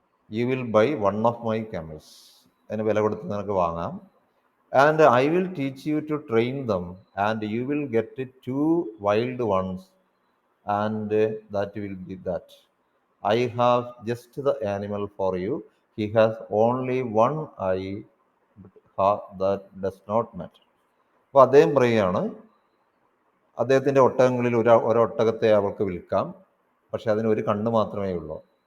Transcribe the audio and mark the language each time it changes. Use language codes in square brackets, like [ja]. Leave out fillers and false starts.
[en] You will buy one of my camels. [ml] അതിന് വില കൊടുത്ത് നിനക്ക് വാങ്ങാം. [en] And I will teach you to train them and you will get 2 wild ones and that will be that. I have just the animal for you. He has only one eye, but that does not matter. [ml] അപ്പോൾ അദ്ദേഹം പറയുകയാണ്, അദ്ദേഹത്തിൻ്റെ ഒട്ടകങ്ങളിൽ ഒരൊട്ടകത്തെ അവൾക്ക് വിൽക്കാം, പക്ഷെ അതിന് ഒരു കണ്ണ് മാത്രമേ ഉള്ളൂ.